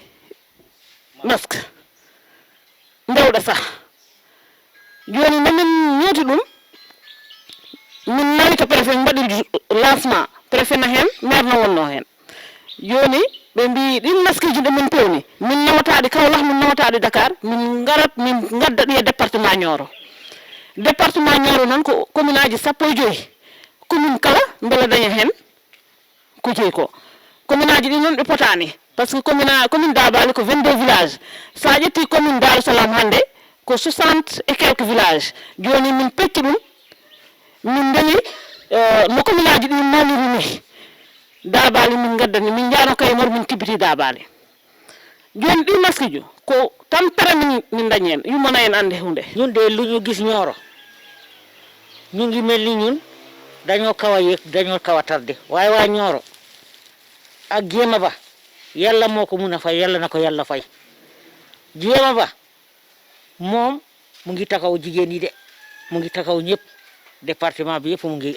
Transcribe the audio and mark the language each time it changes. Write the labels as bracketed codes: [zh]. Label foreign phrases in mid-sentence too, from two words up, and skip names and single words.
[ff] masque ndewɗa sah joni nomin ñewti ɗum min nawi to préfet mbaɗi lancement préfet na hen maire no wonno hen joni ɓe mbi ɗin masque ji ɗe min pewni min nawataɗe Kaolack min nawataɗe Dakar min garat min gadda ɗi e département Nioro noon ko commune aji 15 commune kala beele daña hen ko jeeyi ko commune aji ɗi noon ɗe potani [fr] par ce que [ff] commune Dabali ko 22 villages sa ƴetti commune Darou Salam hande ko 60 [fr] et quelques villages [ff] joni min pecci ɗum min dañi no commune aji ɗi mawniru ni Dabali min gaddani min jaano kay mor min tibbiti Dabali joni ɗi masque ju ko tampere min dañi hen yummana en ande hunde [wo] ñun de lu ñu gis Nioro ñu ngi mel ni ñun dañoo kaw a yéeg dañoo kaw a tardé waaye waa Nioro ak Dieima Ba yàlla moo ko mun a fay yàlla na ko yàlla fay Dieima Ba moom mu ngi taxaw jigéen yi de mu ngi taxaw ñëpp département bi yëpp mu ngi